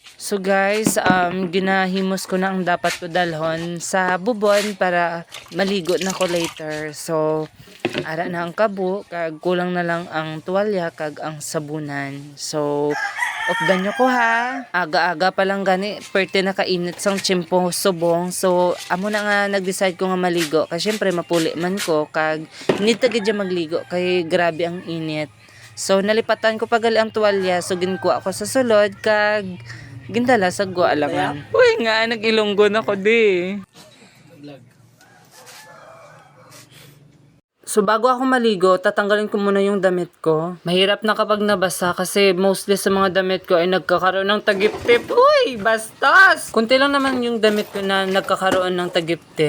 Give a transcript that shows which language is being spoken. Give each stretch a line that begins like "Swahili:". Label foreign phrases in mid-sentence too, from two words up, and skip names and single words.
English: So guys,
Hiligaynon: ginahimos ko na ang dapat ko dalhon sa bubon para maligo na ko later. So, ara na ang kabo, kag kulang na lang ang tuwalya, kag ang sabunan. So, updan nyo ko ha. Aga-aga pa lang gani, perte na kainit sang tsimpo subong. So, amo na nga nag-decide ko nga maligo. Kasi syempre mapuli man ko, kag need tagid dyan magligo, kay grabe ang init. So, nalipatan ko pagali ang tuwalya. So, ginkuha ko sa sulod, kag gindala sa guwa alangan. Uy nga, nag-ilonggo na ko di.
Filipino: So bago ako maligo, tatanggalin ko muna yung damit ko. Mahirap na kapag nabasa kasi mostly sa mga damit ko ay nagkakaroon ng tagip-tip. Uy, bastos! Kunti lang naman yung damit ko na nagkakaroon ng tagip-tip.